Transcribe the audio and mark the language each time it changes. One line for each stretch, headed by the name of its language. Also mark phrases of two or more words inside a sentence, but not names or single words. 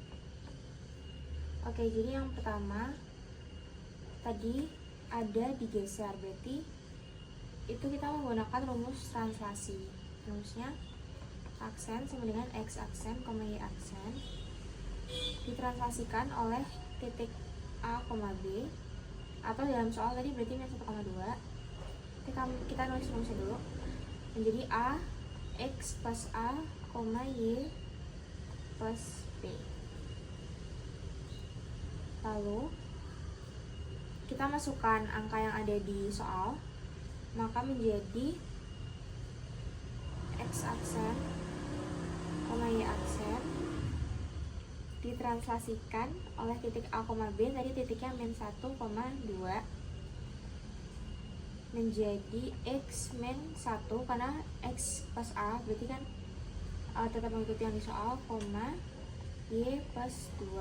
Indonesian: Oke, jadi yang pertama tadi ada digeser, berarti itu kita menggunakan rumus translasi. Rumusnya aksen sama dengan x aksen, y aksen ditranslasikan oleh titik A, B, atau dalam soal tadi berarti min 1,2. Kita nulis rumusnya dulu, menjadi A x plus A, y plus B. Lalu kita masukkan angka yang ada di soal, maka menjadi x aksen, y aksen ditranslasikan oleh titik A, B, tadi titiknya min 1,2 menjadi x min 1, karena x plus A berarti kan tetap mengikuti yang di soal, y plus 2.